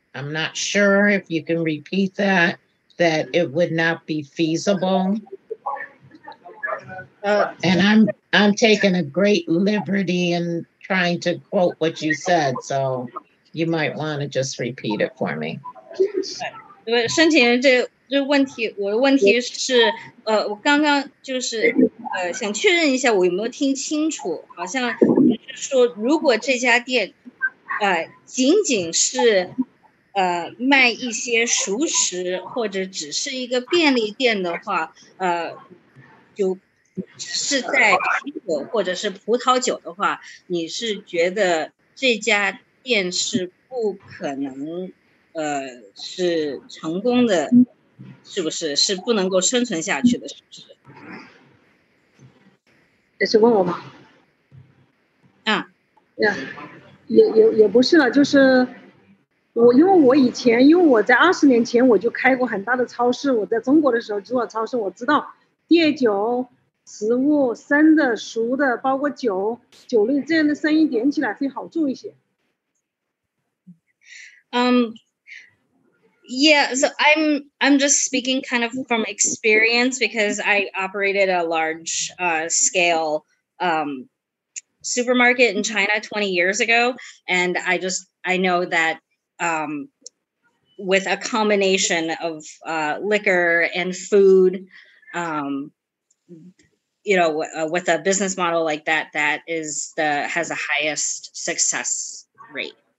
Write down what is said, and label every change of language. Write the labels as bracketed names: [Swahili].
[English] I'm not sure if you can repeat that it would not be feasible. And I'm taking a great liberty in trying to quote what you said, so you might want to just repeat it for me. [Chinese] 申请人这问题，我的问题是，我刚刚就是想确认一下我有没有听清楚，好像是说如果这家店仅仅是卖一些熟食或者只是一个便利店的话，就是在啤酒或者是葡萄酒的话，你是觉得这家店是不可能是成功的，是不是？是不能够生存下去的，是不是？这是问我吗？啊，也不是了，就是因为我在20年前我就开过很大的超市，我在中国的时候做超市，我知道烈酒、食物生的、熟的，包括酒类这样的生意点起来会好做一些。 [English] Yeah, so I'm just speaking kind of from experience because I operated a large scale supermarket in China 20 years ago, and I know that with a combination of liquor and food, with a business model like that, that has the highest success rate.